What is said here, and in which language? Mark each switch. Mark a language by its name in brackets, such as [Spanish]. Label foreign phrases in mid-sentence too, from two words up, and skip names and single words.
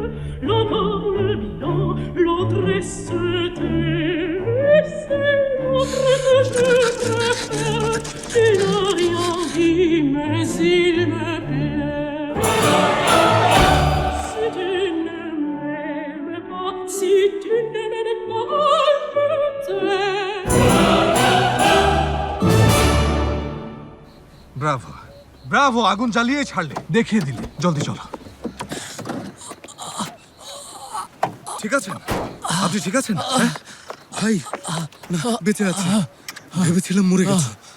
[French] L'un parle bien, l'autre est et c'est l'autre que je préfère. Il n'a rien dit, mais il me plaît. Si tu ne m'aimes pas, si tu ne m'aimes pas, je t'aime. [Bangla] ব্রাভো, ব্রাভো, আগুন জ্বালিয়ে ছাড়লে, দেখিয়ে দিলে। জলদি চলো। ঠিক আছেন? আপনি ঠিক আছেন? হ্যাঁ? ভাই, না, বেঁচে আছে। ভেবেছিলাম মরে গেছে।